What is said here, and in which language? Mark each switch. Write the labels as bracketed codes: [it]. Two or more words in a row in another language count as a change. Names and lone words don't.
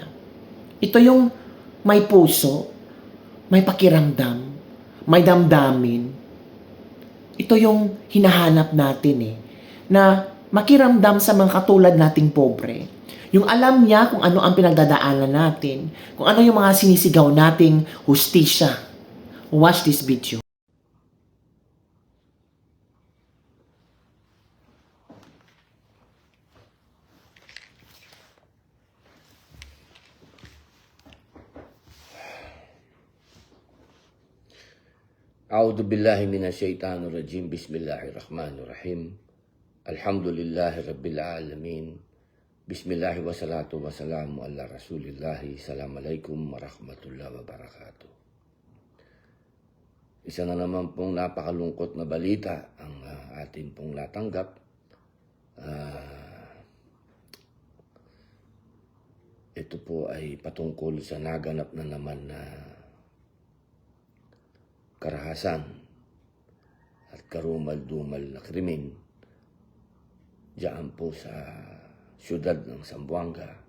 [tl] Ito yung may puso, may pakiramdam, may damdamin. Ito yung hinahanap natin na makiramdam sa mga katulad nating pobre. Yung alam niya kung ano ang pinagdadaanan natin, kung ano yung mga sinisigaw nating hustisya. [en] Watch this video. [ar] أعوذ بالله من الشيطان الرجيم. بسم الله الرحمن الرحيم الحمد لله رب العالمين. بسم الله والصلاة والسلام على رسول الله السلام عليكم ورحمة الله وبركاته. [tl] Isa na naman pong napakalungkot na balita ang atin pong natanggap. Ito po ay patungkol sa naganap na naman na karahasan at karumal-dumal na krimen diyan po sa siyudad ng Zamboanga.